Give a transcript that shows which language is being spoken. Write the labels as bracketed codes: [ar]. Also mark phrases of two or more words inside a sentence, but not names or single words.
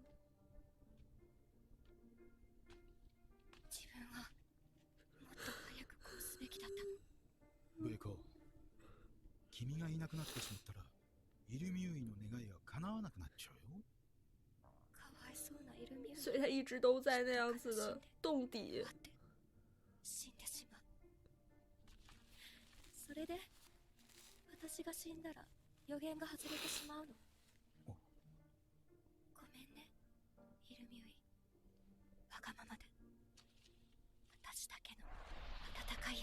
[ja] 自分はもっと早くこうすべきだったの。上子、君がいなくなってしまったらイルミュイの願いが叶わなくなっちゃうよ。かわいそうなイルミュイ。 [zh] 所以他一直都在那样子的洞底。 [ja] 死んでしまう。それで私が死んだら予言が外れてしまうの。ごめんね、イルミュイ。わがままで。私だけの温かい闇。